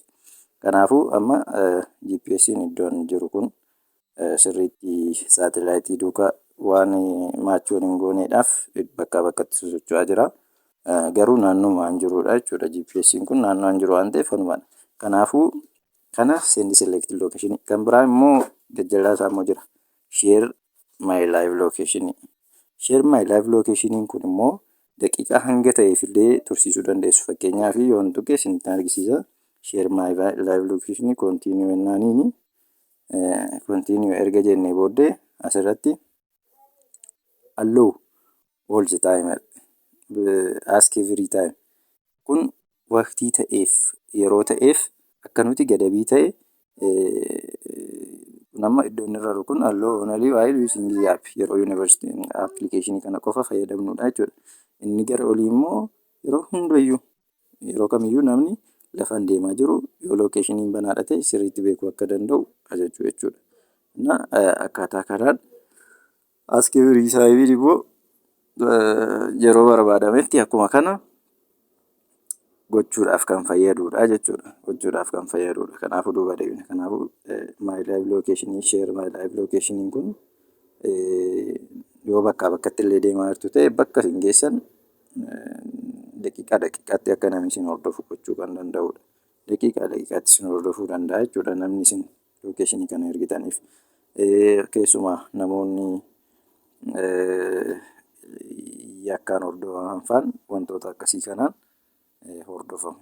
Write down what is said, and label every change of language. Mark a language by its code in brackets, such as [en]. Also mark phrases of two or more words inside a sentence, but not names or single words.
[om] Kanaafuu amma GPS'n iddoon jiru kun sirriitti saatalaayitii duukaa waan maachuun hin gooneedhaaf bakkaa bakkatti sosocho'aa jira. Garuu naannoodhaan jirudha jechuudha. GPS'n kun naannoodhaan jiru waan ta'eef walumaan. Kanaafuu kana [en] send select location [om] kan biraa immoo jajjalaa isaa immoo jira. [en] Share my live location. Share my live location [om] kun immoo daqiiqaa hanga ta'eef illee tursiisuu dandeessu. Fakkeenyaaf yoo hin tuqne isinitti agarsiisa. [en] Share my live location continue [om] jennaaniini [en] continue [om] erga jennee booddee asirratti [en] allow all the time ask every time [om] kun waqtii ta'eef yeroo ta'eef akka nuti gadabii ta'e nama iddoon irra jiru kun [en] allow only while using the app [om] yeroo [en] university application [om] kana qofa fayyadamnudha jechuudha. Inni gara olii immoo yeroo hundayyuu yeroo kamiyyuu namni lafaan deemaa jiru yoo lookeeshiniin banaadha ta'e sirriitti beekuu akka danda'u ajajuu jechuudha. Akkaataa kanaan [en] ask every time [om] immoo yeroo barbaadametti akkuma kana gochuudhaaf kan fayyadudha jechuudha. Gochuudhaaf kan fayyadudha. Kanaafuu duuba deebina. Kanaafuu [en] my live location share my live location [om] kun yoo bakkaa bakkatti illee deemaa jirtu ta'e bakka isin geessan daqiiqaa daqiiqaatti akka namni isin hordofu gochuu kan danda'udha. Daqiiqaa daqiiqaatti isin hordofuu danda'a jechuudha namni isin lookeeshinii kana ergitaniif. Keessumaa namoonni yakkaan hordofaman fa'aan wantoota akkasii kanaan hordofamu.